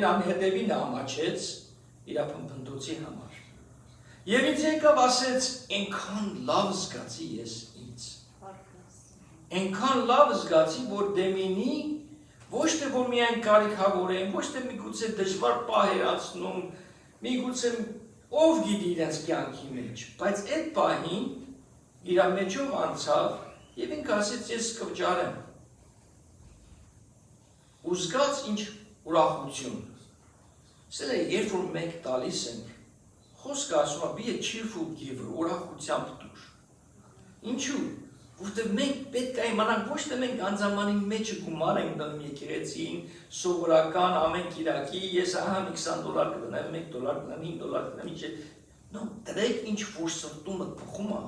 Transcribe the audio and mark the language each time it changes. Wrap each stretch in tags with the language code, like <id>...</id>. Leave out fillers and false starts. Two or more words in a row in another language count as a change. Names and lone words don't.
<hy>հետևին ամաչեց իր փնփնթոցի համար։ Եվ ինձ եկավ ասեց, այնքան լավ զգացի ես ինձ։ Այնքան լավ զգացի, որ դեմինի ոչ թե որ միայն կարիքավոր են, ոչ թե միգուցե դժվար պահեր անցնում, միգուցե ով գիտի իրենց կյանքի մեջ, բայց այդ պահին իր մեջով անցավ եւ ինքը ասեց ես կվճարեմ։ Ու զգաց ինչ ուրախություն։ Սա երբ որ մենք տալիս ենք խոսքը ասում է</hy> <en>be a cheerful giver,</en> <hy>ուրախությամբ տուր։ Ինչու՞։ Որտեղ մենք պետք է իմանանք ոչ թե մենք անձամանի մեջը գումար ենք դնում եկեղեցին, սովորական ամեն կիրակի, ես ահա $20 կդնեմ, $1 կդնեմ, $5 կդնեմ, ինչ է։ No, դրեք ինչ որ սրտումը փոխում է</hy>